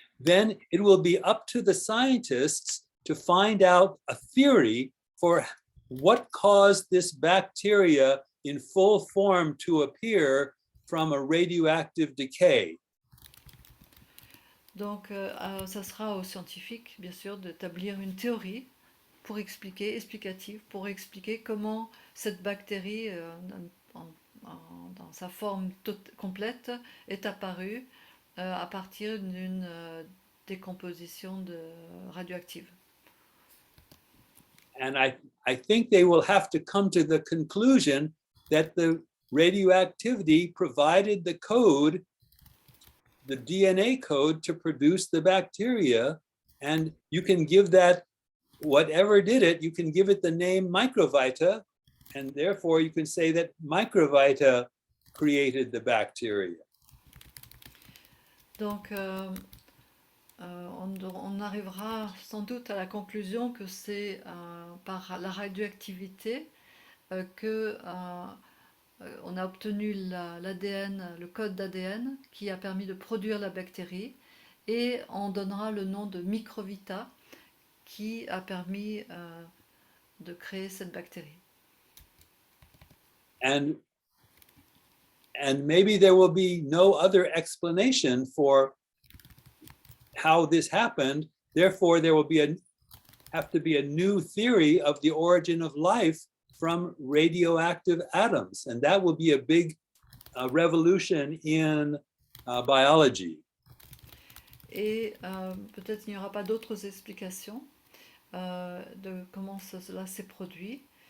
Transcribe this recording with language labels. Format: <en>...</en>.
<en>Then it will be up to the scientists to find out a theory for what caused this bacteria in full form to appear from a radioactive decay.</en> <fr>Donc, ça sera aux scientifiques, bien sûr, d'établir une théorie pour explicative, pour expliquer comment cette bactérie, dans sa forme complète, est apparue à partir d'une décomposition radioactive.</fr> <en>And I think they will have to come to the conclusion that the radioactivity provided the code, the DNA code, to produce the bacteria. And you can give that, whatever did it, you can give it the name Microvita. And therefore you can say that Microvita created the bacteria.</en> <fr>Donc, on arrivera sans doute à la conclusion que c'est par la radioactivité que on a obtenu l'ADN, le code d'ADN qui a permis de produire la bactérie, et on donnera le nom de Microvita qui a permis de créer cette bactérie.</fr> <en>And maybe there will be no other explanation for how this happened. Therefore, there will have to be a new theory of the origin of life from radioactive atoms. And that will be a big revolution in biology.</en> <fr>Et peut-être il n'y aura pas d'autres explications de comment cela s'est produit.</fr>